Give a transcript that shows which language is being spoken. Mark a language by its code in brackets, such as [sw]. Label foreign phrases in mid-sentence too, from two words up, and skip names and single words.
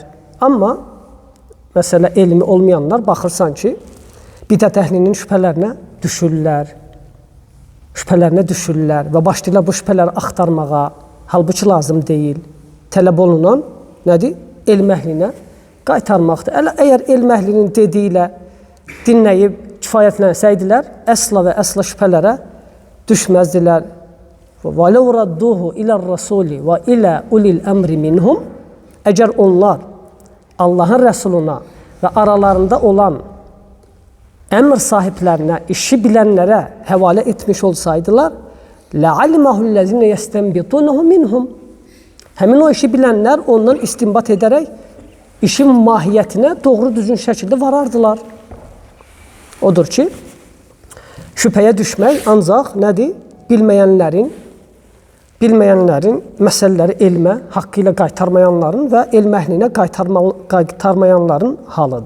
[az] Amma, məsələ, elmi olmayanlar baxırsan ki, bidət əhlinin şübhələrinə düşürlər və başlayırlar bu şübhələri axtarmağa, halbuki lazım deyil. Tələb olunan nədir? Elm əhlinə qaytarmaqdır. Əgər elm əhlinin dediyi ilə dinləyib kifayətlənsəydilər, əsla və əsla şübhələrə düşməzdilər. [ar] وَلَوْ رَدُّهُ إِلَى الرَّسُولِ وَإِلَى أُولِي الْأَمْرِ مِنْهُمْ [az] Əgər onlar Allahın Rəsuluna və aralarında olan əmr sahiblərinə, işi bilənlərə həvalə etmiş olsaydılar, [ar] لَعَلِمَهُ الَّذِينَ يَسْتَنْبِطُونَهُ مِنْهُمْ [az] Həmin o işi bilənlər ondan istinbat edərək işin mahiyyətinə doğru düzgün şəkildə varardılar. Odur ki, şübhəyə düşmək ancaq nədir? Bilməyənlərin məsələləri elmə haqqı ilə qaytarmayanların və elm əhlinə qaytarmayanların halıdır.